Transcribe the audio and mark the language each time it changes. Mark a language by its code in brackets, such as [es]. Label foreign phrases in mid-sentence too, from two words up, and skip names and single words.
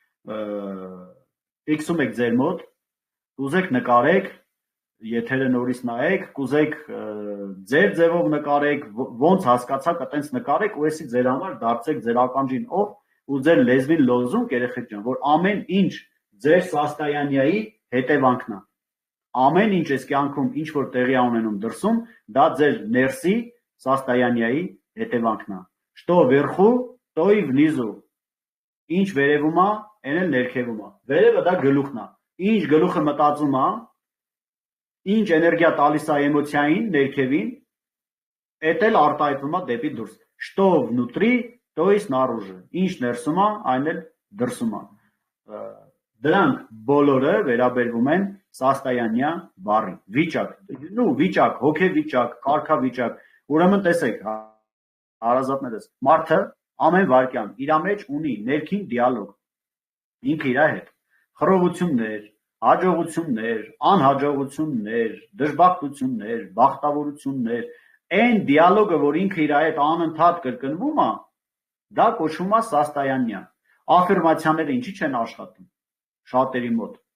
[hy] ֆիքսում եք ձեր մոտ, կուզեք նկարեք, եթերը նորից նայեք, կուզեք ձեր ձևով նկարեք, ոնց հասկացաք, այտենց նկարեք ու էսի ձեր համար դարձեք ձեր ականջին օղ ու ձեր լեզվին լոզունգ, երեխեք ջան, որ ամեն ինչ ձեր Սաստայանյայի հետևանքն է։ Ամեն ինչ այս կյանքում ինչ որ տեղի է ունենում դրսում, դա ձեր ներսի Սաստայանյայի հետևանքն է։ [ru] Что вверху, то и внизу։ [hy] Ինչ վերևում է, այն էլ ներքևում է։ Վերևը դա գլուխն է։ Ինչ գլուխը մտածում է, ինչ էներգիա տալիս է էմոցիային, ներքևին, այդ էլ արտահայտվում է դեպի դուրս։ [ru] Что внутри, то и снаружи։ [hy] Ինչ ներսում է, այն էլ դրսում է։ Դրանք բոլորը վերաբերվում են Սաստայանյա բառի։ Վիճակ, հոգեվիճակ, կարգավիճակ։ Ուրեմն տեսեք, հարազատներս, մարդը ամեն վարքյան իր մեջ ունի ներքին դիալոգ։ Ինքը իր հետ խռովություններ, հաջողություններ, անհաջողություններ, դժբախտություններ, բախտավորություններ, այն դիալոգը, որ ինքը իր հետ անընդհատ կրկնվում է, դա կոչվում է Սաստայանյա։ Աֆիրմացիաները ինչի չեն աշխատում շատերի մոտ։